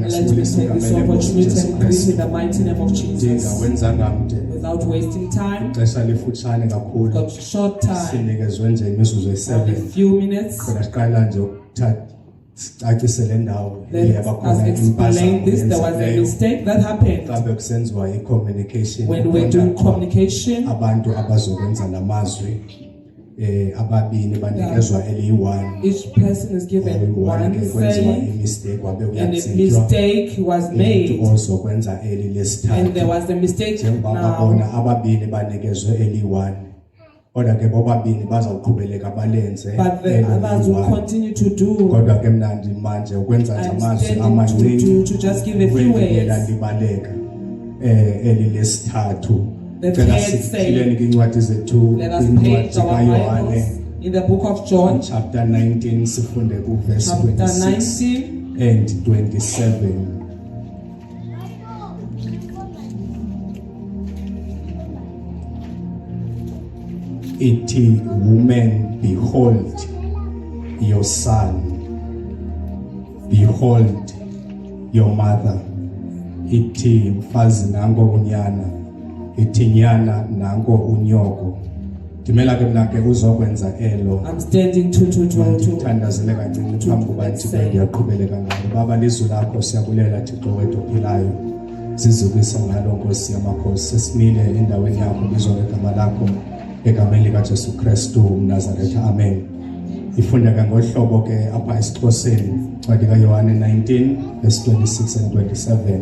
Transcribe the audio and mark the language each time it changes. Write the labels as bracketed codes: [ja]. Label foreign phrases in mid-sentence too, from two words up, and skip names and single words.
[en] Let's take this opportunity and increase in the mighty name of Jesus. [xh] wenza ngamde [en] Without wasting time, [xh] ixesha lifutshane [en] we've [xh] kakhulu [en] got short time, [xh] sinikezwe nje imizuzu [en] only a [xh] eyi-7 [en] few minutes. [xh] khona siqala nje sicacise le ndawo [en] Let us [xh] yabakhona [en] explain this. There was a mistake that happened [xh] mhlawumbe kusenziwa i-communication [en] when we're doing communication. [xh] abantu abazokwenza namazwi ababini banikezwa eliyi-1 [en] Each person is given one [xh] kwenziwa [en] saying, [xh] imistake wabe [en] and a [xh] uyatsinjwa [en] mistake was made, [xh] ozokwenza eli [en] and [xh] lesithathu [en] there was a mistake [xh] njengoba [en] now. [xh] babona ababini banikezwe eli-1 kodwa ke bobabini bazawuqhubeleka balenze [en] But the others will continue to do. [xh] kodwa ke mnandi manje ukwenza nje [en] I'm [xh] amazwi [en] standing [xh] amancinci [en] to just give a few [xh] kwendlela [en] words. [xh] libaleka eli lesithathu [en] The [xh] cela [en] third [xh] sikhileni kwincwadi zethu [en] Let us [xh] kwincwadi [en] page our [xh] kaYohane [en] Bibles in the book of John, [xh] chapter 19 sifunde kuverse [en] chapter 26 19. and 27. Ithi, woman, behold your son, behold your mother. [xh] Ithi, mfazi nango unyana, ithi nyana nango unyoko. Dimela ke mna ke uzokwenza elo. [en] I'm standing to [xh] Thandazele kancinci phambi kuba ndithi ngiyaqhubeleka ngalo. Baba lizwi lakho siyabulela Thixo wethu ophilayo. Sizukisa ngalo Nkosi yamakhosi. Sesimile endaweni yakho bizwa ngegama lakho egameni likaJesu Kristu uMnazaretha. Amen. Ifundeka ngohlobo ke apha esiXhoseni ncwadi kaYohane 19 [en] verse 26 and 27.